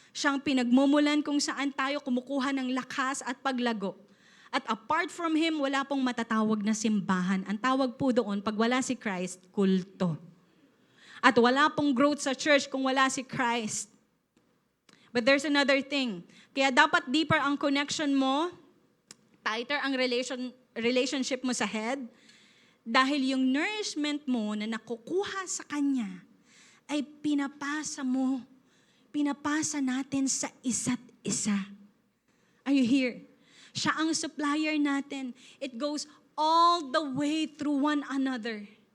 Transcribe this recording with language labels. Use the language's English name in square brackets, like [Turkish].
[Filipino] Siyang pinagmumulan kung saan tayo kumukuha ng lakas at paglago. At apart from Him, wala pong matatawag na simbahan. Ang tawag po doon, pag wala si Christ, kulto. At wala pong growth sa church kung wala si Christ. [English] But there's another thing. [Filipino] Kaya dapat deeper ang connection mo, tighter ang relationship mo sa head, dahil yung nourishment mo na nakukuha sa Kanya ay pinapasa natin sa isa't isa. [English] Are you here? [Filipino] Siya ang supplier natin. [English] It goes all the way through one another.